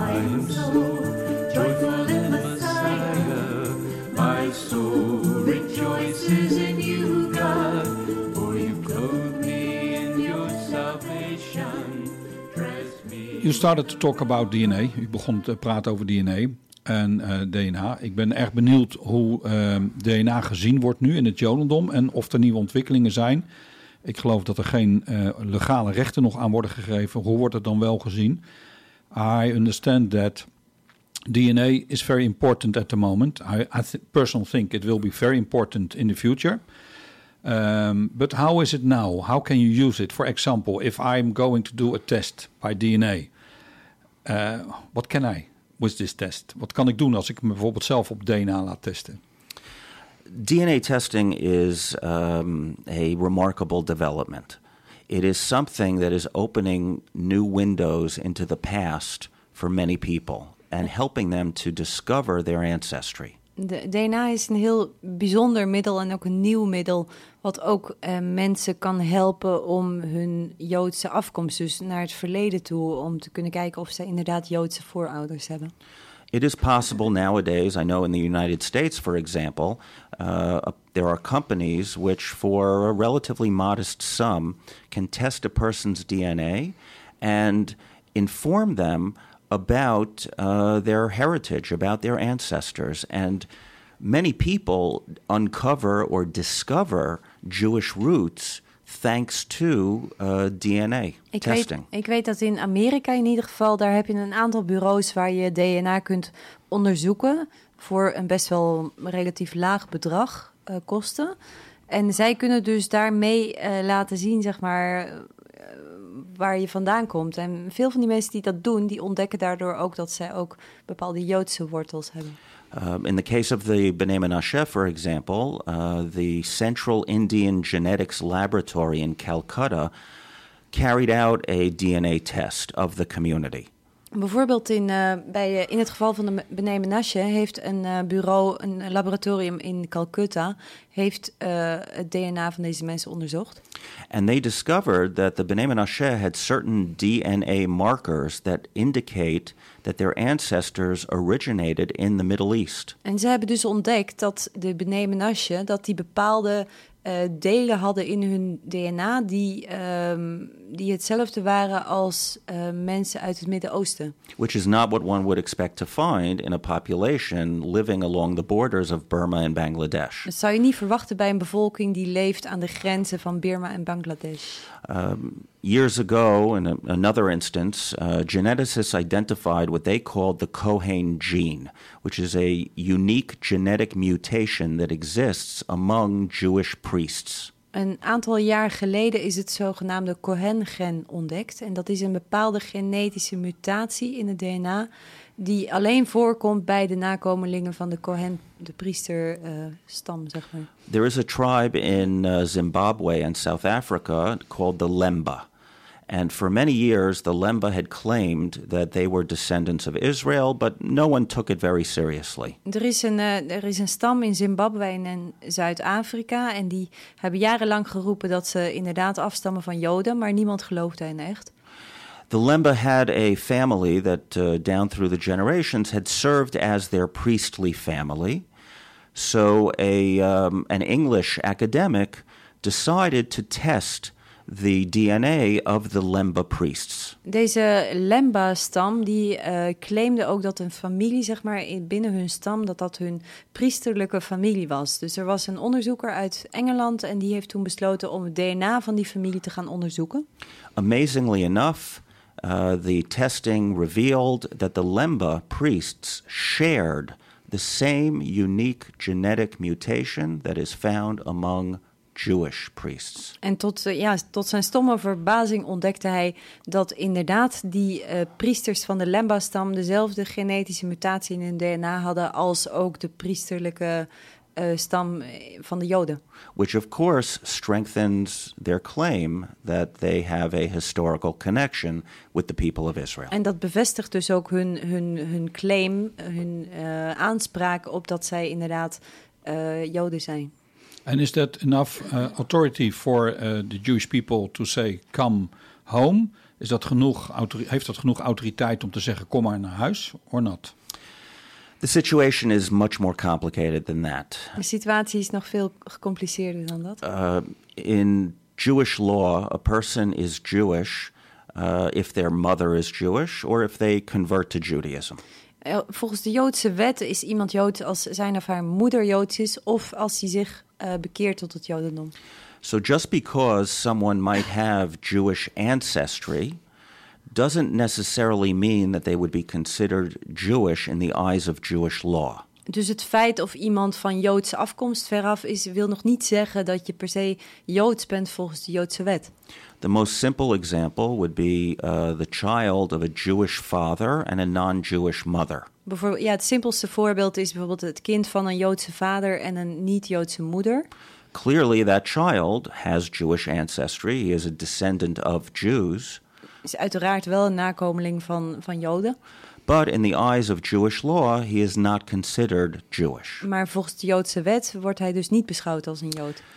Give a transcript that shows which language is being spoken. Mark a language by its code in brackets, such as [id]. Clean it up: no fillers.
[en] I am so joyful in Messiah, my soul rejoices in you, God. You started to talk about DNA. [nl] U begon te praten over DNA en DNA. Ik ben erg benieuwd hoe DNA gezien wordt nu in het Jodendom en of er nieuwe ontwikkelingen zijn. Ik geloof dat er geen legale rechten nog aan worden gegeven. Hoe wordt het dan wel gezien? [en] I understand that DNA is very important at the moment. I personally think it will be very important in the future. But how is it now? How can you use it? For example, if I'm going to do a test by DNA, what can I with this test? [nl] Wat kan ik doen als ik me bijvoorbeeld zelf op DNA laat testen? [en] DNA testing is a remarkable development. It is something that is opening new windows into the past for many people and helping them to discover their ancestry. [nl] De DNA is een heel bijzonder middel en ook een nieuw middel, wat ook mensen kan helpen om hun Joodse afkomst, dus naar het verleden toe, om te kunnen kijken of ze inderdaad Joodse voorouders hebben. [en] It is possible nowadays, I know in the United States, for example, there are companies which for a relatively modest sum can test a person's DNA and inform them about their heritage, about their ancestors. And many people uncover or discover Jewish roots thanks to DNA testing. [nl] Ik weet dat in Amerika in ieder geval, daar heb je een aantal bureaus waar je DNA kunt onderzoeken voor een best wel relatief laag bedrag kosten. En zij kunnen dus daarmee laten zien, zeg maar, waar je vandaan komt. En veel van die mensen die dat doen, die ontdekken daardoor ook dat zij ook bepaalde Joodse wortels hebben. [en] In the case of the B'nai Menashe, for example, the Central Indian Genetics Laboratory in Calcutta carried out a DNA test of the community. [nl] Bijvoorbeeld in het geval van de B'nai Menashe heeft een bureau, een laboratorium in Calcutta, heeft het DNA van deze mensen onderzocht. [en] And they discovered that the B'nai Menashe had certain DNA markers that indicate that their ancestors originated in the Middle East. [nl] En ze hebben dus ontdekt dat de B'nai Menashe, dat die bepaalde delen hadden in hun DNA die hetzelfde waren als mensen uit het Midden-Oosten. [en] Which is not what one would expect to find in a population living along the borders of Burma and Bangladesh. [nl] Dat zou je niet verwachten bij een bevolking die leeft aan de grenzen van Burma en Bangladesh. [en] Years ago, in another instance, geneticists identified what they called the Cohen gene, which is a unique genetic mutation that exists among Jewish priests. [nl] Een aantal jaar geleden is het zogenaamde Cohen-gen ontdekt. En dat is een bepaalde genetische mutatie in het DNA die alleen voorkomt bij de nakomelingen van de Cohen, de priesterstam, zeg maar. [en] There is a tribe in Zimbabwe and South Africa called the Lemba. And for many years, the Lemba had claimed that they were descendants of Israel, but no one took it very seriously. [nl] Er is een stam in Zimbabwe en Zuid-Afrika, en die hebben jarenlang geroepen dat ze inderdaad afstammen van Joden, maar niemand geloofde hen echt. [en] The Lemba had a family that down through the generations had served as their priestly family. So an English academic decided to test the DNA of the Lemba priests. [nl] Deze Lemba stam die claimde ook dat een familie, zeg maar, binnen hun stam, dat hun priesterlijke familie was. Dus er was een onderzoeker uit Engeland en die heeft toen besloten om het DNA van die familie te gaan onderzoeken. [en] Amazingly enough, The testing revealed that the Lemba priests shared the same unique genetic mutation that is found among Jewish priests. [nl] En tot zijn stomme verbazing ontdekte hij dat inderdaad die priesters van de Lemba-stam dezelfde genetische mutatie in hun DNA hadden als ook de priesterlijke stam van de Joden. [en] Which of course strengthens their claim that they have a historical connection with the people of Israel. [nl] En dat bevestigt dus ook hun claim, hun aanspraak op dat zij inderdaad Joden zijn. [en] And is that enough authority for the Jewish people to say come home? [nl] Is dat genoeg heeft dat genoeg autoriteit om te zeggen kom maar naar huis [en] or not? The situation is much more complicated than that. [nl] De situatie is nog veel gecompliceerder dan dat. [en] In Jewish law, a person is Jewish if their mother is Jewish or if they convert to Judaism. [nl] Volgens de Joodse wet is iemand Jood als zijn of haar moeder Joods is of als hij zich bekeert tot het Jodendom. [en] So just because someone might have Jewish ancestry doesn't necessarily mean that they would be considered Jewish in the eyes of Jewish law. [nl] Dus het feit of iemand van Joodse afkomst veraf is, wil nog niet zeggen dat je per se Joods bent volgens de Joodse wet. [en] The most simple example would be the child of a Jewish father and a non-Jewish mother. [nl] Het simpelste voorbeeld is bijvoorbeeld het kind van een Joodse vader en een niet-Joodse moeder. [en] Clearly that child has Jewish ancestry. He is a descendant of Jews. [nl] Is uiteraard wel een nakomeling van Joden. [en] But in the eyes of Jewish law, he is not considered Jewish. [nl] Maar volgens de Joodse wet wordt hij dus niet beschouwd als een Jood.